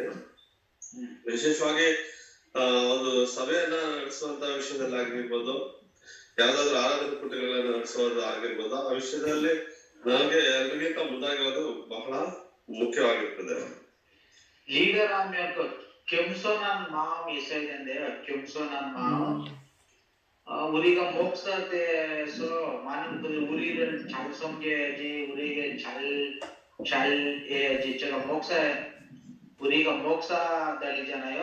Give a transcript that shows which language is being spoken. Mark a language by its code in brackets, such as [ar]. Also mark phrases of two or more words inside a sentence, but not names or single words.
[kn] ವಿಶೇಷವಾಗಿ ಒಂದು ಸಭೆಯನ್ನ ನಡೆಸುವಂತ ವಿಷಯದಲ್ಲಿ ಆಗಿರ್ಬೋದು, ಯಾವ್ದಾದ್ರು ಆರಾಧನಾ ಕೂಟಗಳನ್ನ ನಡೆಸೋದು ಆಗಿರ್ಬೋದು, ಆ ವಿಷಯದಲ್ಲಿ ನನಗೆ ಎಲ್ಲರಿಗಿಂತ ಮುಂದಾಗಿರೋದು ಬಹಳ ಮುಖ್ಯವಾಗಿರ್ತದೆ. ಲೀಡರ್ ಆದ್ಮೇಲೆ [ko] 겸손한 마음이 있어야 된대요. 겸손한 마음. 우리가 목사돼서 많은 분들이 우리를 잘 섬겨야지, 우리에게 잘 해야지. 제가 목사 우리가 목사들이잖아요.